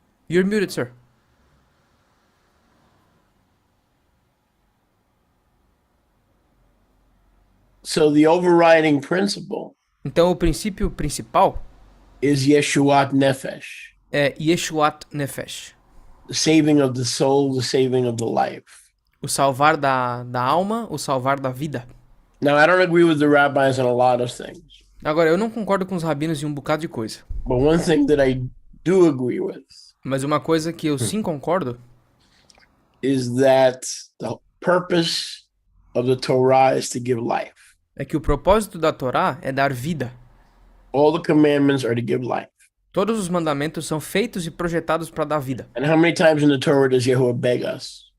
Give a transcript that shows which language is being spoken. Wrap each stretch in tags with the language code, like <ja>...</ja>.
<en>You're muted, sir. So the overriding principle</en> <pt>Então, o princípio principal</pt> <en>is Yeshuat Nefesh,</en> <pt>é Yeshuat Nefesh,</pt> <en>the saving of the soul, the saving of the life.</en> <pt>o salvar da alma, o salvar da vida.</pt> <en>Now, I don't agree with the rabbis on a lot of things,</en> <pt>Agora, eu não concordo com os rabinos em um bocado de coisa,</pt> <en>but one thing that I do agree with</en> <pt>mas uma coisa que eu sim concordo</pt> <en>is that the purpose of the Torah is to give life.</en> <pt>é que o propósito da Torá é dar vida.</pt> <en>All the commandments are to give life.</en> <pt>Todos os mandamentos são feitos e projetados para dar vida.</pt> <en>And how many times in the Torah does Yahuwah beg us?</en>